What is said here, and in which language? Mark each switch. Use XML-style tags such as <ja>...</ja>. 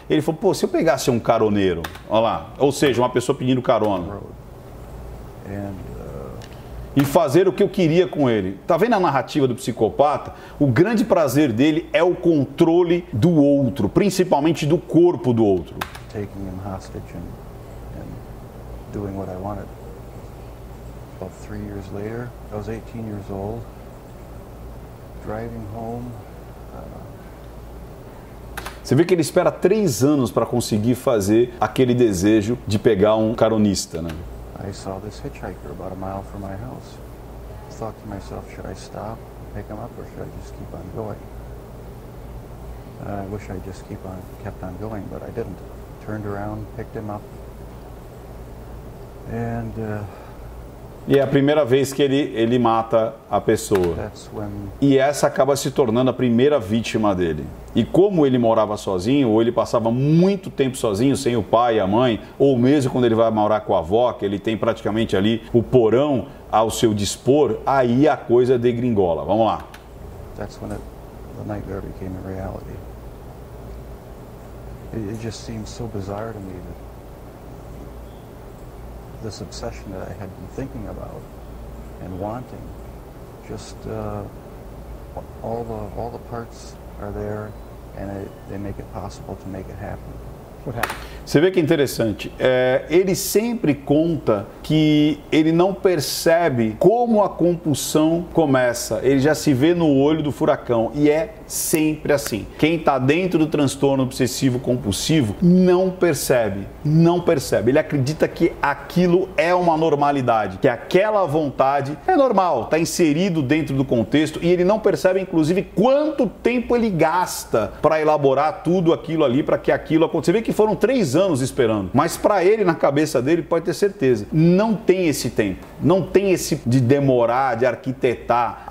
<pt>Ele falou, pô, se eu pegasse um caroneiro, olha lá, ou seja, uma pessoa pedindo carona, e fazer o que eu queria com ele. Tá vendo a narrativa do psicopata? O grande prazer dele é o controle do outro, principalmente do corpo do outro.</pt> <en>Taking him hostage and doing what I wanted. About 3 years later, I was 18 years old, driving home.</en> <pt>Você vê que ele espera 3 anos para conseguir fazer aquele desejo de pegar um caronista, né?</pt> <en>I saw this hitchhiker about a mile from my house. Thought to myself, should I stop, pick him up, or should I just keep on going? I wish I just kept on going, but I didn't. Turned around, picked him up, and</en> <pt>e é a primeira vez que ele mata a pessoa. E essa acaba se tornando a primeira vítima dele. E como ele morava sozinho, ou ele passava muito tempo sozinho, sem o pai e a mãe, ou mesmo quando ele vai morar com a avó, que ele tem praticamente ali o porão ao seu dispor, aí a coisa degringola. Vamos lá.</pt> <en>That's when the nightmare became a reality. It just seems so bizarre to me that this obsession that I had been thinking about and wanting, just all the parts are there, and they make it possible to make it happen. What happened?</en> <pt>Você vê que é interessante, ele sempre conta que ele não percebe como a compulsão começa, ele já se vê no olho do furacão e é sempre assim. Quem está dentro do transtorno obsessivo compulsivo não percebe, ele acredita que aquilo é uma normalidade, que aquela vontade é normal, está inserido dentro do contexto e ele não percebe inclusive quanto tempo ele gasta para elaborar tudo aquilo ali, para que aquilo aconteça. Você vê que foram 3 anos esperando, mas para ele, na cabeça dele, pode ter certeza, não tem esse tempo, não tem esse de demorar, de arquitetar.</pt>